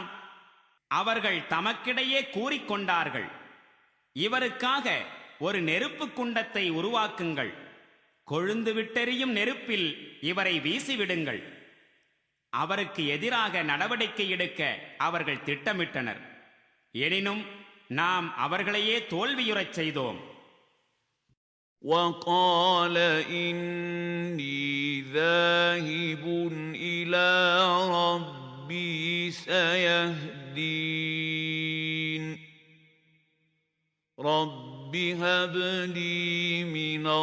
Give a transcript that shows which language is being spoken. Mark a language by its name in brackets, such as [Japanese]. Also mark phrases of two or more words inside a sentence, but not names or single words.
[Tamil] அவர்கள் தமக்கிடையே கூறிக்கொண்டார்கள், இவருக்காக ஒரு நெருப்பு குண்டத்தை உருவாக்குங்கள், கொழுந்து விட்டெறியும் நெருப்பில் இவரை வீசிவிடுங்கள். அவருக்கு எதிராக நடவடிக்கை எடுக்க அவர்கள் திட்டமிட்டனர். எனினும் நாம் அவர்களையே தோல்வியுறச் செய்தோம். [Arabic] وقال إني ذاهب إلى ربي سيهدين رب هب لي من